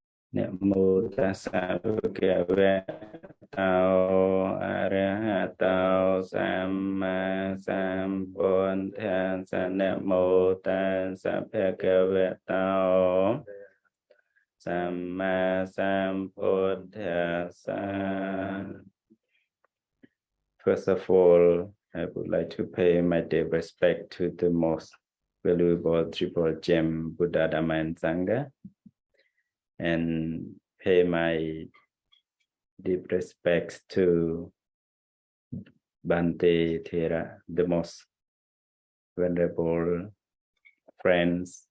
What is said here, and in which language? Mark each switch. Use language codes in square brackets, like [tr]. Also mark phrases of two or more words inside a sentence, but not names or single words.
[pi] Namo tassa bhagavato arahato samma sambuddhassa. Namo tassa bhagavato samma sambuddhassa. [en] First of all, I would like to pay my deep respect to the most valuable triple gem, Buddha, Dhamma, and Sangha, and pay my deep respects to Bhante Thera, the most venerable friends.